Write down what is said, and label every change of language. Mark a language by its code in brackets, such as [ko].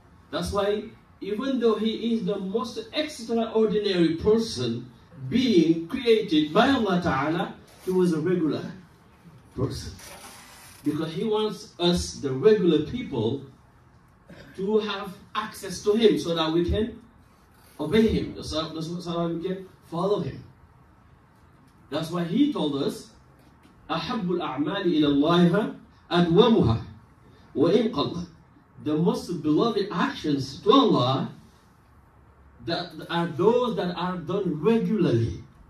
[en] That's why, even though he is the most extraordinary person being created by Allah Ta'ala, he was a regular person. Because he wants us, the regular people, to have access to him so that we can obey him, so that we can follow him. That's why he told us, [ar] أَحَبُّ الْأَعْمَالِ إِلَى اللَّهِ أَدْوَمُهَا وَإِنْ قَلَّ. [en] The most beloved actions to Allah that are those that are done regularly.